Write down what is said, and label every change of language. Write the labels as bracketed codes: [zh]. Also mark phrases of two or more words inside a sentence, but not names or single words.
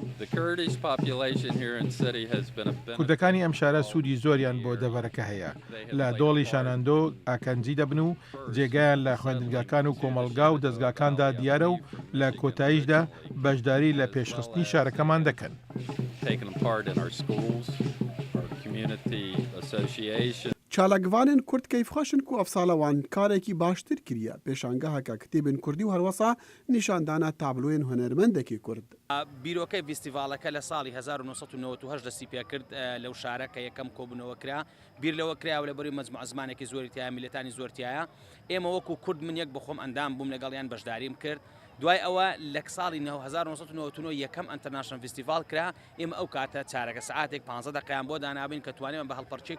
[ckb] کوردەکانی ئەم شارە سوودی زۆریان بۆ دەڤەرەکە هەیە لە دۆڵی شاناندۆ ئاکەنجی دەبن و جێگایان لە خوێندنگاکان و کۆمەلگا و دەستگاکاندا دیارە و لە کۆتاییشدا بەشداری لە پێشخستنی شارەکەمان دەکەن. [ku] چالاکوانên Kurd keyfxweşin ku efsala wan karekî baştir kiriye pêşangeheka kitêbên Kurdî û helwesa nîşandana tabloyên hunermendekî Kurd. [ckb] بیرۆکەی فیستیڤالەکە لە ساڵی 1998 دەستی پێ کرد لەو شارەکە یەکەم کۆبوونەوە کرا بیر لەوە کراوە لە بەری مەجموعە زمانێکی زۆریتیایە میلەتانی زۆرتیایە ئێمە وەکو کورد من یەک بخۆم ئەندام بووم لەگەڵیان بەشداریم کرد دوای ئەوە لە ساڵی 1999 یەکەم [en] international festival [ckb] کرا ئێمە ئەو کاتە چارەکە سعاتێک 15 دقیقیان بۆ دانابین کە توانێمە بە هەڵپەرچەی